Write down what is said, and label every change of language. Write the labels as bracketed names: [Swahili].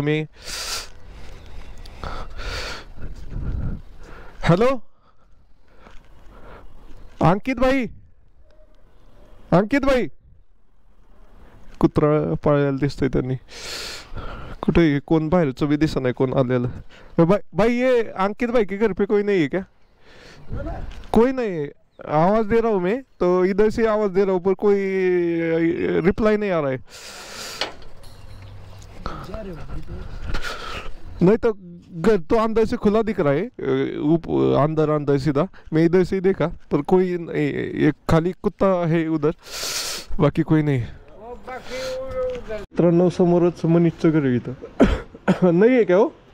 [Marathi] मी hello अंकित भाई, अंकित भाई. कुत्रा पाळायला दिसतोय त्यांनी. कुठे कोण बाहेरचं भी दिसत नाही कोण आलेलं. [Hindi] भाई ये अंकित भाई के घर पे कोई नहीं है क्या? कोई नहीं है. आवाज दे रहा हूँ मैं तो इधर से आवाज दे रहा हूँ पर कोई रिप्लाई नहीं आ रहा है. नहीं तो घर तो अंदर से खुला दिख रहा है, अंदर अंदर सीधा. मैं इधर से ही देखा पर कोई नहीं, एक खाली कुत्ता है उधर, बाकी कोई नहीं. [Marathi] मित्रांनो समोरच मनीषचं घर आहे इथं. नाही आहे क्या हो?